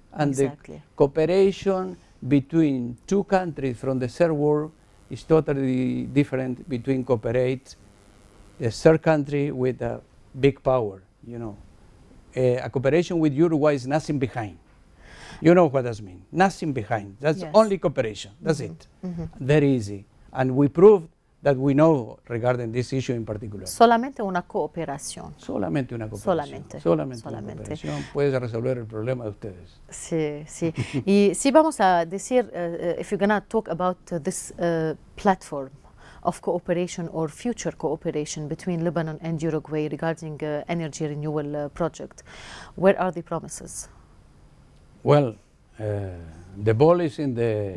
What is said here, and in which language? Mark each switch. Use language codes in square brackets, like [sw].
[en] And the cooperation between two countries from the third world is totally different between cooperate the third country with a big power, you know. A cooperation with Uruguay is nothing behind. You know what that means. Nothing behind. That's only cooperation. That's it. Very easy. And we proved that we know regarding this issue in particular. [es] Solamente una cooperación. Solamente una cooperación. Solamente una cooperación puede resolver el problema de ustedes. Sí, sí. Y sí vamos a decir, [en] if you're going to talk about this platform of cooperation or future cooperation between Lebanon and Uruguay regarding energy renewal project, where are the promises? Well, the ball is in the...